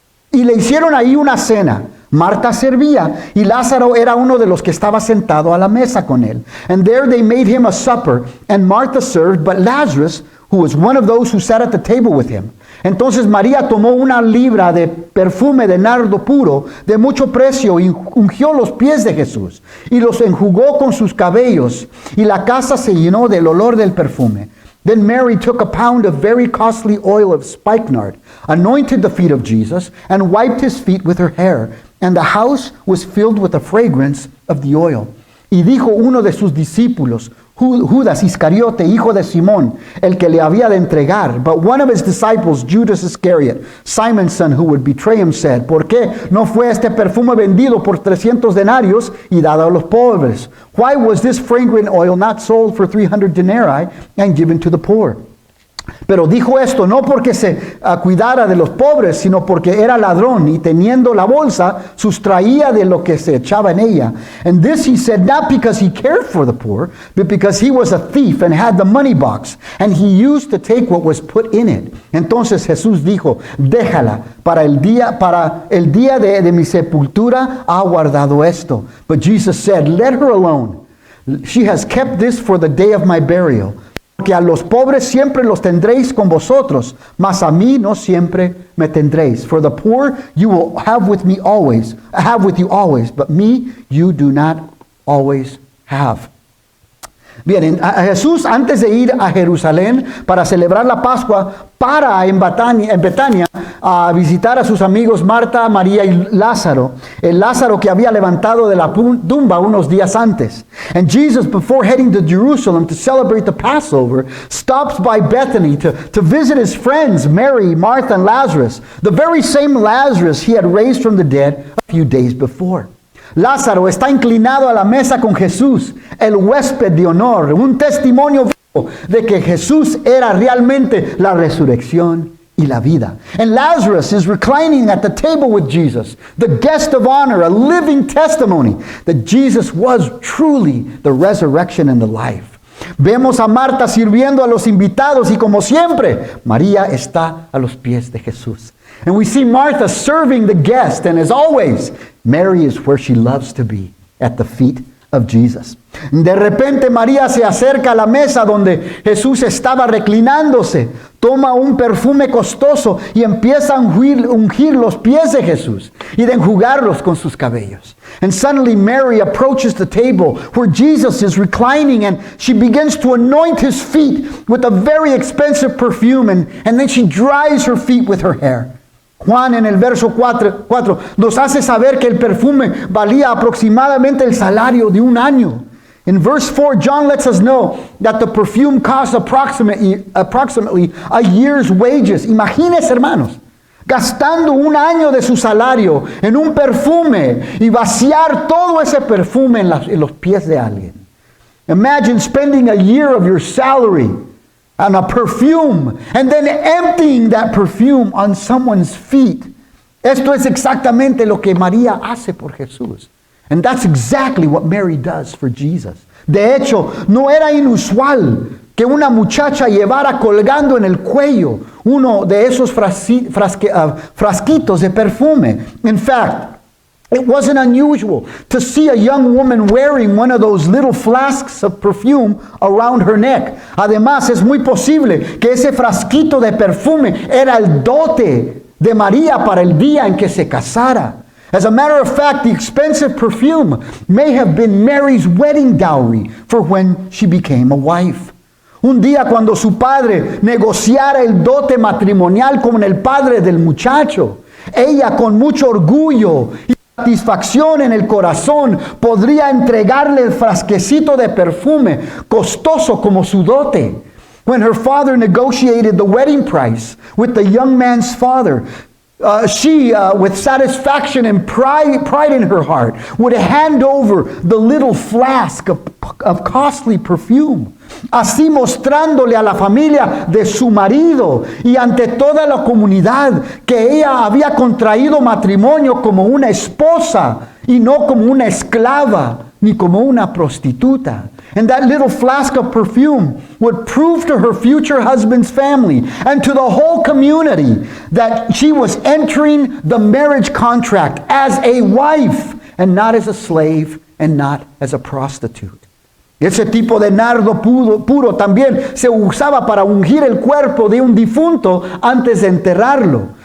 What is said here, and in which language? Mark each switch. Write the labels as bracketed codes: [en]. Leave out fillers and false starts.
[es] Y le hicieron ahí una cena. Marta servía, y Lázaro era uno de los que estaba sentado a la mesa con él. [en] And there they made him a supper, and Martha served, but Lazarus, who was one of those who sat at the table with him. [es] Entonces María tomó una libra de perfume de nardo puro, de mucho precio, y ungió los pies de Jesús, y los enjugó con sus cabellos, y la casa se llenó del olor del perfume. [en] Then Mary took a pound of very costly oil of spikenard, anointed the feet of Jesus, and wiped his feet with her hair. And the house was filled with the fragrance of the oil. [es] Y dijo uno de sus discípulos, Judas Iscariote, hijo de Simón, el que le había de entregar. [en] But one of his disciples, Judas Iscariot, Simon's son, who would betray him, said, [es] ¿por qué no fue este perfume vendido por 300 denarios y dado a los pobres? [en] Why was this fragrant oil not sold for 300 denarii and given to the poor? [es] Pero dijo esto no porque se cuidara de los pobres, sino porque era ladrón y teniendo la bolsa sustraía de lo que se echaba en ella. [en] And this he said not because he cared for the poor, but because he was a thief and had the money box, and he used to take what was put in it. [es] Entonces Jesús dijo, déjala, para el día de mi sepultura ha guardado esto. [en] But Jesus said, let her alone. She has kept this for the day of my burial. [es] Porque a los pobres siempre los tendréis con vosotros, mas a mí no siempre me tendréis. [en] For the poor you will have with you always, but me you do not always have. [es] Bien, a Jesús, antes de ir a Jerusalén para celebrar la Pascua, para en Betania a visitar a sus amigos Marta, María y Lázaro. El Lázaro que había levantado de la tumba unos días antes. [en] And Jesus, before heading to Jerusalem to celebrate the Passover, stops by Bethany to visit his friends, Mary, Martha, and Lazarus. The very same Lazarus he had raised from the dead a few days before. [es] Lázaro está inclinado a la mesa con Jesús, el huésped de honor, un testimonio vivo de que Jesús era realmente la resurrección y la vida. [en] And Lazarus is reclining at the table with Jesus, the guest of honor, a living testimony that Jesus was truly the resurrection and the life. [es] Vemos a Marta sirviendo a los invitados y como siempre, María está a los pies de Jesús. [en] And we see Martha serving the guest, and as always, Mary is where she loves to be, at the feet of Jesus. [es] De repente María se acerca a la mesa donde Jesús estaba reclinándose, toma un perfume costoso y empieza a ungir los pies de Jesús y de enjugarlos con sus cabellos. [en] And suddenly Mary approaches the table where Jesus is reclining, and she begins to anoint his feet with a very expensive perfume, and then she dries her feet with her hair. [es] Juan en el verso 4 nos hace saber que el perfume valía aproximadamente el salario de un año. [en] In verse 4, John lets us know that the perfume cost approximately a year's wages. [es] Imagínense, hermanos, gastando un año de su salario en un perfume y vaciar todo ese perfume en los pies de alguien. [en] Imagine spending a year of your salary on a perfume and then emptying that perfume on someone's feet. [es] Esto es exactamente lo que María hace por Jesús. [en] And that's exactly what Mary does for Jesus. [es] De hecho, no era inusual que una muchacha llevara colgando en el cuello uno de esos frasquitos de perfume. [en] In fact, it wasn't unusual to see a young woman wearing one of those little flasks of perfume around her neck. [es] Además, es muy posible que ese frasquito de perfume era el dote de María para el día en que se casara. [en] As a matter of fact, the expensive perfume may have been Mary's wedding dowry for when she became a wife. [es] Un día cuando su padre negociara el dote matrimonial con el padre del muchacho, ella con mucho orgullo y satisfacción en el corazón podría entregarle el frasquecito de perfume costoso como su dote. [en] When her father negotiated the wedding price with the young man's father, she, with satisfaction and pride in her heart, would hand over the little flask of costly perfume. [es] Así mostrándole a la familia de su marido y ante toda la comunidad que ella había contraído matrimonio como una esposa y no como una esclava ni como una prostituta. [en] And that little flask of perfume would prove to her future husband's family and to the whole community that she was entering the marriage contract as a wife and not as a slave and not as a prostitute. [es] Ese tipo de nardo puro también se usaba para ungir el cuerpo de un difunto antes de enterrarlo.